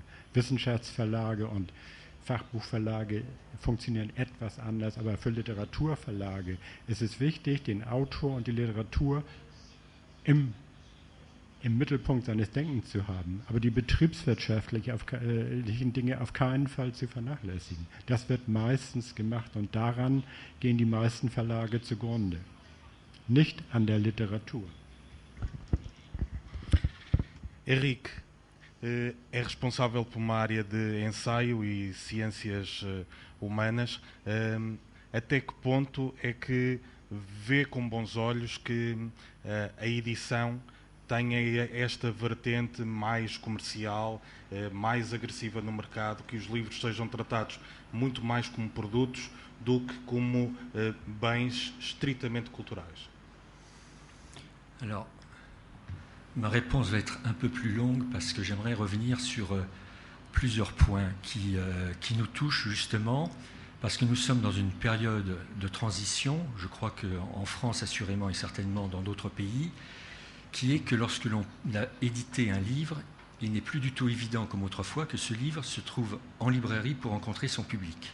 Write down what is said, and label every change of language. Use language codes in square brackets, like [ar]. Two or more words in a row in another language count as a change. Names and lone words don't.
[de] Wissenschaftsverlage und Fachbuchverlage funktionieren etwas anders, aber für Literaturverlage ist es wichtig, den Autor und die Literatur im Mittelpunkt seines Denkens zu haben, aber die betriebswirtschaftlichen Dinge auf keinen Fall zu vernachlässigen. Das wird meistens gemacht und daran gehen die meisten Verlage zugrunde, nicht an der Literatur. [pt] Henrique é responsável por uma área de ensaio e ciências humanas. Até que ponto é que vê com bons olhos que a edição tenha esta vertente mais comercial, mais agressiva no mercado, que os livros sejam tratados muito mais como produtos do que como bens estritamente culturais? [fr] Alors, ma réponse va être un peu plus longue parce que j'aimerais revenir sur plusieurs points qui nous touchent justement, parce que nous sommes dans une période de transition, je crois qu'en France assurément et certainement dans d'autres pays, qui est que lorsque l'on a édité un livre, il n'est plus du tout évident comme autrefois que ce livre se trouve en librairie pour rencontrer son public.